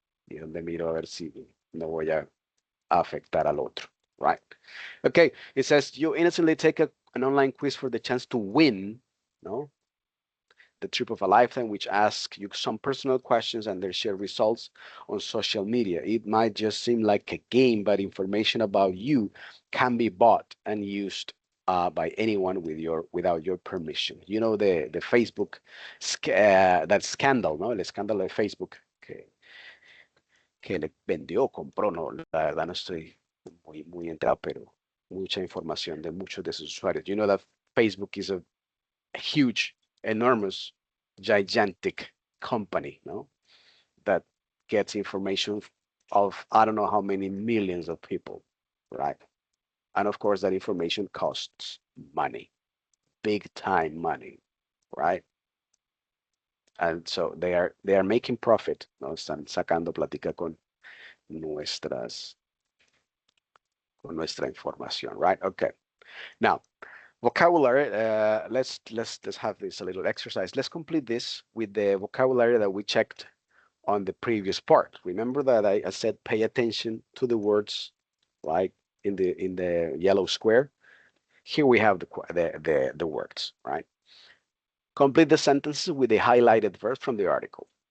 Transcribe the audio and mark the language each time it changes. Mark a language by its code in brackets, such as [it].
[es] Y donde miro a ver si no voy a afectar al otro, right? [en] Okay, it says you innocently take an online quiz for the chance to win, no? The trip of a lifetime, which asks you some personal questions and they share results on social media. It might just seem like a game, but information about you can be bought and used by anyone without your permission. You know, the Facebook that scandal, [es] ¿no? El escándalo de Facebook que le vendió, compró, no, la verdad no estoy muy enterado, pero mucha información de muchos de sus usuarios. [en] You know that Facebook is a huge, enormous, gigantic company, no? That gets information of I don't know how many millions of people, right? And of course, that information costs money, big time money, right? And so they are making profit, no? [es] Están sacando plática con nuestra información, right? [en] Okay. Now, vocabulary. Let's have this a little exercise. Let's complete this with the vocabulary that we checked on the previous part. Remember that I said pay attention to the words, like in the yellow square. Here we have the words, right? Complete the sentences with the highlighted verbs from the article.